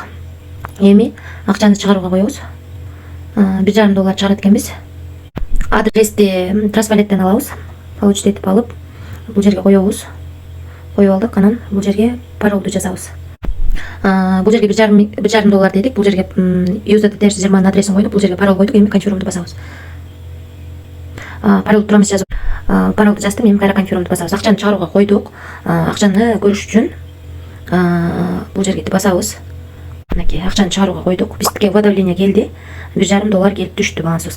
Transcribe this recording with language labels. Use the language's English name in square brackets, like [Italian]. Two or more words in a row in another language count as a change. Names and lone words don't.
[Kyrgyz] Эми акчаны чыгарууга коебуз. $1,5 чыгарат экенбиз. Адрести Трасвалеттен алабыз. Получить этип алып, бул жерге коебуз. Коюп алдык, анан бул жерге паролду жазабыз. Бул жерге $1,5 дедик. Бул жерге [English] user details [Kyrgyz] German адресин койдук. Бул жерге парол койдук. Эми конфирмду басабыз. Паролду турамыз жазып. Паролду жаздым. Эми кайра конфирмду басабыз. Акчаны чыгарууга койдук. Акчаны көрүш үчүн бул жерге басабыз. Мынакей акчаны чыгарууга койдук. Бизге уведомление келди. $1,5 келип түштү балансыбызга.